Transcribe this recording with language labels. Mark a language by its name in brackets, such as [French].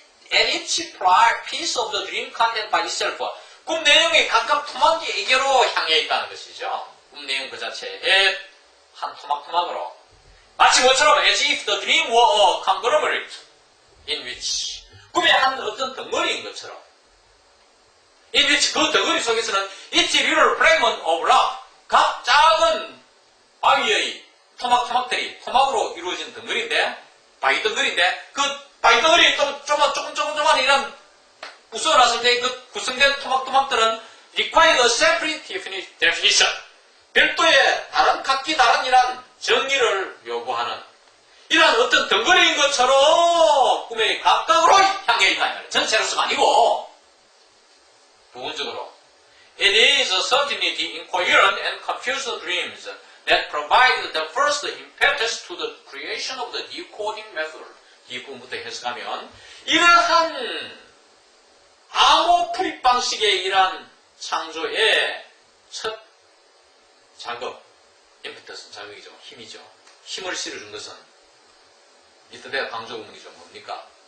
[English] at each piece of the dream content by itself. [Korean] 꿈 내용이 각각 토막에게로 향해 있다는 것이죠. 꿈 내용 그 자체에 한 토막토막으로. 마치 뭐처럼 [English] as if the dream were a conglomerate in which. [Korean] 꿈의 한 어떤 덩어리인 것처럼. [English] in which [Korean] 그 덩어리 속에서는 [English] each little fragment of rock. [Korean] 각 작은 바위의 토막토막들이 토막으로 이루어진 덩어리인데, 바위 덩어리인데, 그 바위 덩어리 조금조금조금한 이런 부숴놨을 때 그 구성된 토막토막들은 [English] require a separate definition. [Korean] 별도의 각기 다른 이런 정의를 요구하는 이런 어떤 덩어리인 것처럼 꿈의 각각으로 향해 있다. 전체로서가 아니고 부분적으로. [English] It is certainly the incoherent and confused dreams that provide the first impetus to the creation of the decoding method. [Korean] 뒷부분부터 해석하면 이러한 암호 풀입 방식의 이러한 창조의 첫 작업, impetus, 자극이죠. 힘이죠. 힘을 실어준 것은 이때가 강조 구문이죠. 뭡니까?